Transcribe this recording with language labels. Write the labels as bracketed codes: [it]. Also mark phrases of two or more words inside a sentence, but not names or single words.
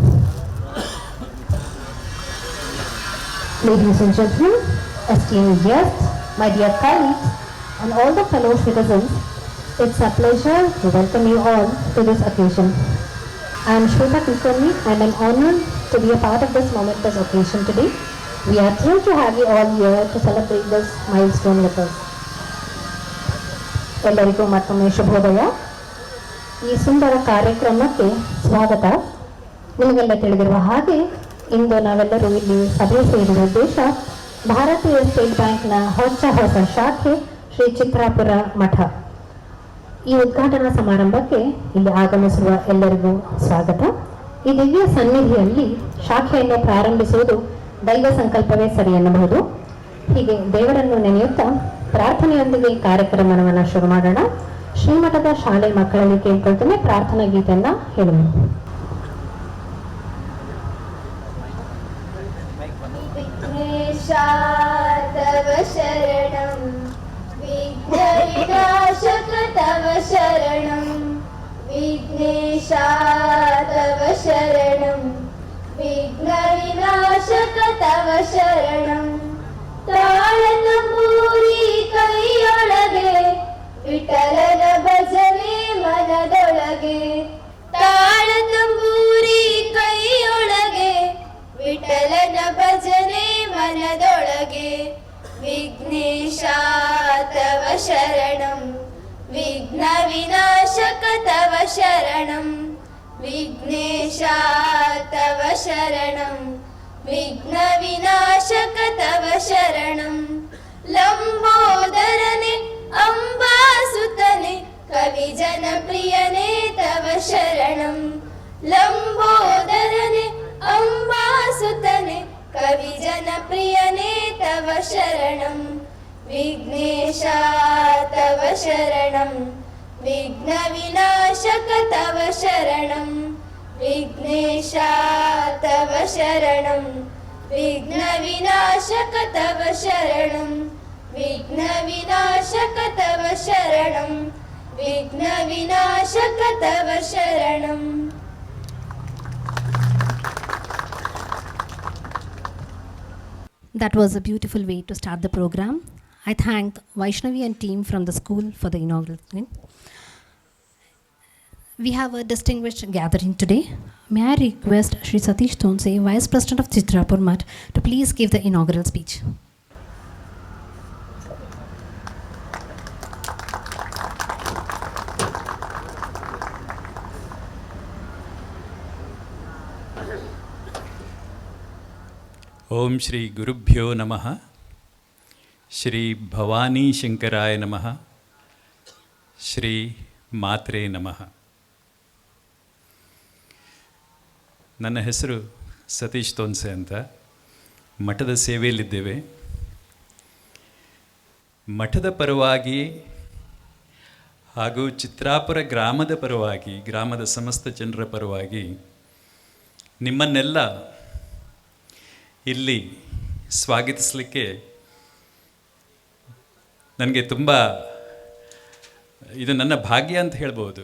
[en] Ladies and gentlemen, esteemed guests, my dear colleagues, and all the fellow citizens, it's a pleasure to welcome you all to this occasion. I am Shrimat and I'm honored to be a part of this momentous occasion today. We are thrilled to have you all here to celebrate this milestone with us. [kn] ಎಲ್ಲರಿಗೂ ಮತ್ತೊಮ್ಮೆ ಶುಭೋದಯ. ಈ ಸುಂದರ ಕಾರ್ಯಕ್ರಮಕ್ಕೆ ಸ್ವಾಗತ. ನಿಮಗೆಲ್ಲ ತಿಳಿದಿರುವ ಹಾಗೆ ಇಂದು ನಾವೆಲ್ಲರೂ ಇಲ್ಲಿ ಸಭೆ ಸೇರಿದ ಉದ್ದೇಶ ಭಾರತೀಯ ಸ್ಟೇಟ್ ಬ್ಯಾಂಕ್ನ ಹೊಸ ಶಾಖೆ ಶ್ರೀ ಚಿತ್ರಾಪುರ ಮಠ. ಈ ಉದ್ಘಾಟನಾ ಸಮಾರಂಭಕ್ಕೆ ಇಲ್ಲಿ ಆಗಮಿಸುವ ಎಲ್ಲರಿಗೂ ಸ್ವಾಗತ. ಈ ದಿವ್ಯ ಸನ್ನಿಧಿಯಲ್ಲಿ ಶಾಖೆಯನ್ನು ಪ್ರಾರಂಭಿಸುವುದು ದೈವ ಸಂಕಲ್ಪವೇ ಸರಿ ಎನ್ನಬಹುದು. ಹೀಗೆ ದೇವರನ್ನು ನೆನೆಯುತ್ತಾ ಪ್ರಾರ್ಥನೆಯೊಂದಿಗೆ ಕಾರ್ಯಕ್ರಮವನ್ನು ಶುರು ಮಾಡೋಣ. ಶ್ರೀಮಠದ ಶಾಲೆ ಮಕ್ಕಳಲ್ಲಿ ಕೇಳ್ಕೊಳ್ತೇನೆ, ಪ್ರಾರ್ಥನಾ ಗೀತೆಯನ್ನ ಹೇಳುವ. [sa] तव शरणं विघ्नविनाशक तव शरणं विघ्नेशा तव शरणं विघ्नविनाशक तव शरणं [kn] ತಾಳತಂಬೂರಿ ಕೈಯೊಳಗೆ ವಿಠಲನ ಭಜನೆ ಮನದೊಳಗೆ ತಾಳ ತಂಬೂರಿ ಕೈಯೊಳಗೆ ವಿಠಲನ ಭಜನೆ ಮನದೊಳಗೆ [sa] ವಿಘ್ನೇಶ ತವ ಶರಣಂ ವಿಘ್ನ ವಿನಾಶಕ ತವ ಶರಣಂ ವಿಘ್ನೇಶ ತವ ಶರಣಂ ವಿಘ್ನ ವಿನಾಶಕ ತವ ಶರಣಂ [kn] ಲಂಬೋದರನೆ ಅಂಬಾಸುತನೆ ಕವಿ ಜನಪ್ರಿಯನೇ [sa] ತವ ಶರಣಂ [kn] ಲಂಬೋದರನೆ ಅಂಬಾಸುತನೆ ಕವಿ ಜನಪ್ರಿಯನೇ ತವ [sa] ಶರಣಂ ವಿಘ್ನೇಶ ತವ ಶರಣಂ ವಿಘ್ನ ವಿನಾಶಕ ತವ ಶರಣಂ ವಿಘ್ನೇಶ ತವ ಶರಣಂ ವಿಘ್ನ ವಿನಾಶಕ ತವ ಶರಣಂ ವಿಘ್ನ ವಿನಾಶಕ ತವ ಶರಣಂ ವಿಘ್ನ ವಿನಾಶಕ ತವ ಶರಣಂ. [en] That was a beautiful way to start the program. I thank Vaishnavi and team from the school for the inaugural thing. We have a distinguished gathering today. May I request Shri Satish Tonse, Vice President of Chitrapur Mutt, to please give the inaugural speech. [sa] ಓಂ ಶ್ರೀ ಗುರುಭ್ಯೋ ನಮಃ. ಶ್ರೀ ಭವಾನಿ ಶಂಕರಾಯ ನಮಃ. ಶ್ರೀ ಮಾತ್ರೆ ನಮಃ. [kn] ನನ್ನ ಹೆಸರು ಸತೀಶ್ ತೋನ್ಸೆ ಅಂತ. ಮಠದ ಸೇವೆಯಲ್ಲಿದ್ದೇವೆ. ಮಠದ ಪರವಾಗಿ ಹಾಗೂ ಚಿತ್ರಾಪುರ ಗ್ರಾಮದ ಪರವಾಗಿ, ಗ್ರಾಮದ ಸಮಸ್ತ ಜನರ ಪರವಾಗಿ ನಿಮ್ಮನ್ನೆಲ್ಲ ಇಲ್ಲಿ ಸ್ವಾಗತಿಸಲಿಕ್ಕೆ ನನಗೆ ತುಂಬ ಇದು ನನ್ನ ಭಾಗ್ಯ ಅಂತ ಹೇಳ್ಬೋದು.